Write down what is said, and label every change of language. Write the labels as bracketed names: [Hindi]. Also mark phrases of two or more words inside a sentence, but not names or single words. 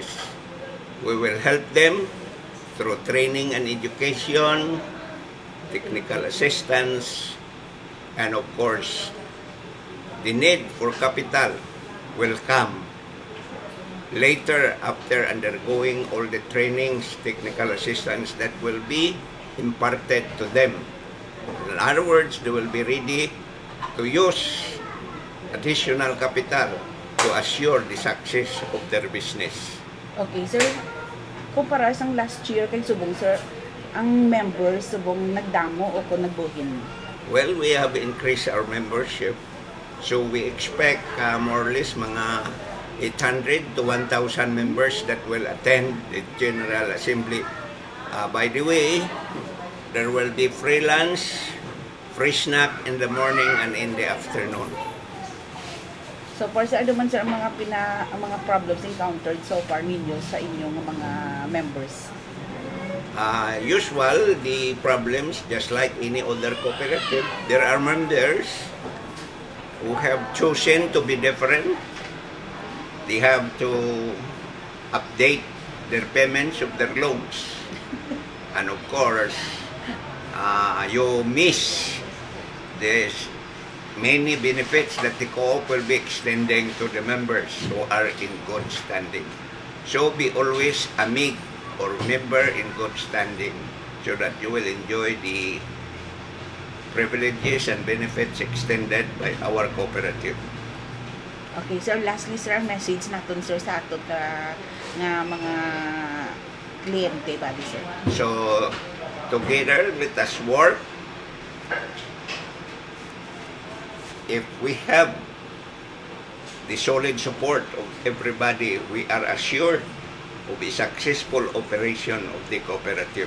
[English] We will help them through training and education, technical assistance, and of course, the need for capital will come later after undergoing all the trainings, technical assistance that will be imparted to them. In other words, they will be ready to use additional capital to assure the success of their business. Okay, sir. [Hiligaynon] Kumpara sa [English] last year [Hiligaynon] kay subong, sir, ang members subong nagdamo o kung nagbuhin? [English] Well, we have increased our membership. So we expect more or less mga 800 to 1,000 members that will attend the General Assembly. By the way, there will be free lunch, free snack in the morning and in the afternoon. [Hiligaynon] So for sir, ano man sir ang mga [English] problems encountered so far [Hiligaynon] ninyo sa inyong mga members? [English] Usual, the problems, just like any other cooperative, there are members who have chosen to be different. They have to update their payments of their loans. And of course, you miss this many benefits that the co-op will be extending to the members who are in good standing. So be always a MIG or member in good standing so that you will enjoy the privileges and benefits extended by our cooperative. [Hiligaynon] Okay, sir, lastly sir, ang message natin sir sa ato nga mga kliyente ba di sir? [English] So together let us work. If we have the solid support of everybody, we are assured of a successful operation of the cooperative.